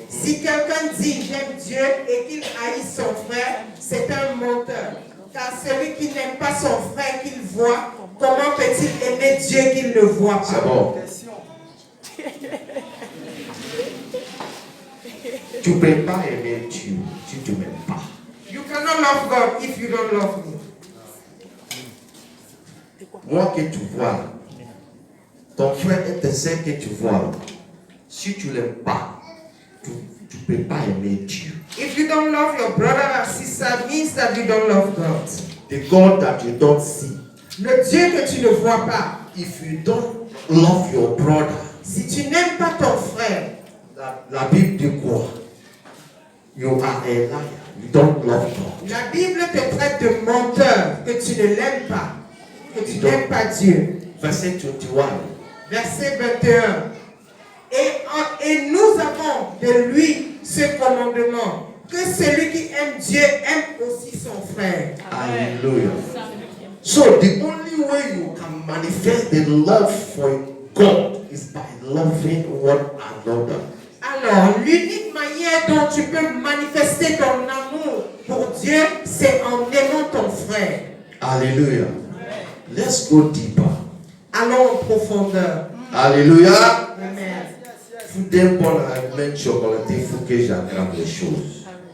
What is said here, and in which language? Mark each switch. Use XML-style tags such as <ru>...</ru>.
<fr>Si quelqu'un dit j'aime Dieu et qu'il haït son frère, c'est un menteur. Car celui qui n'aime pas son frère qu'il voit, comment peut-il aimer Dieu qu'il ne voit C'est pas? bon. Tu ne peux pas aimer Dieu si tu ne m'aimes pas.</fr> <en>You cannot love God if you don't love me.</en> <fr>Moi que tu vois, ton frère et ta sœur que tu vois, si tu ne l'aimes pas, tu ne peux pas aimer Dieu.</fr> <en>If you don't love your brother or sister, means that you don't love God. The God that you don't see.</en> <fr>Le Dieu que tu ne vois pas.</fr> <en>If you don't love your brother,</en> <fr>Si tu n'aimes pas ton frère, la Bible dit quoi?</fr> <en>You are a liar. You don't love God.</en> <fr>la Bible te traite de menteur, que tu ne l'aimes pas, que tu n'aimes pas Dieu. Verset 21. Verset 21. Et nous avons de lui ce commandement, que celui qui aime Dieu aime aussi son frère. Hallelujah.</fr> <en>So the only way you can manifest the love for God is by loving one another.</en> <fr>Alors, l'unique manière dont tu peux manifester ton amour pour Dieu, c'est en aimant ton frère.</fr> <en>Hallelujah. Let's go deeper.</en> <fr>Allons en profondeur. Alléluia. Amen. Vous êtes bon à mettre chocolaté, il faut que j'aggrave les choses.</fr>